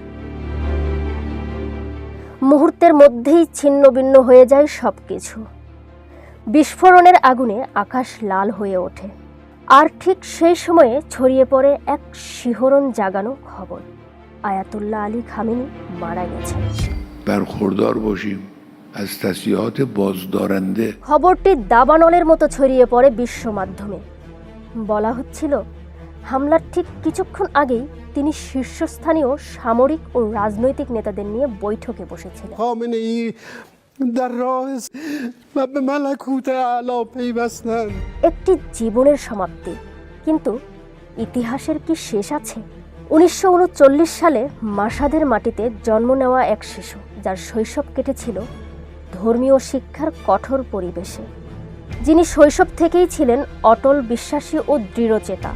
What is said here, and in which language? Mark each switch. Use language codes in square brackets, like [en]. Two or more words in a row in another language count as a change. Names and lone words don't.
[bn] মুহূর্তের মধ্যেই ছিন্নভিন্ন হয়ে যায় সবকিছু। বিস্ফোরণের আগুনে আকাশ লাল হয়ে ওঠে, আর ঠিক সেই সময়ে ছড়িয়ে পড়ে এক শিহরণ জাগানো খবর: আয়াতুল্লাহ আলী খামেনি মারা গেছেন। [fa] برخوردار باشیم از تصریحات بازدارنده। [bn] খবরটি দাবানলের মতো ছড়িয়ে পড়ে বিশ্ব মাধ্যমে। বলা হচ্ছিল, হামলার ঠিক কিছুক্ষণ আগেই তিনি শীর্ষস্থানীয় সামরিক ও রাজনৈতিক নেতাদের নিয়ে বৈঠকে বসেছিলেন। [fa] خامنه‌ای در راه و به ملکوت اعلی پیوستند। [bn] একটি জীবনের সমাপ্তি, কিন্তু ইতিহাসের কি শেষ আছে? 1939 সালে মাশহাদের মাটিতে জন্ম নেওয়া এক শিশু, যার শৈশব কেটেছিল ধর্মীয় শিক্ষার কঠোর পরিবেশে, যিনি শৈশব থেকেই ছিলেন অটল বিশ্বাসী ও দৃঢ়চেতা।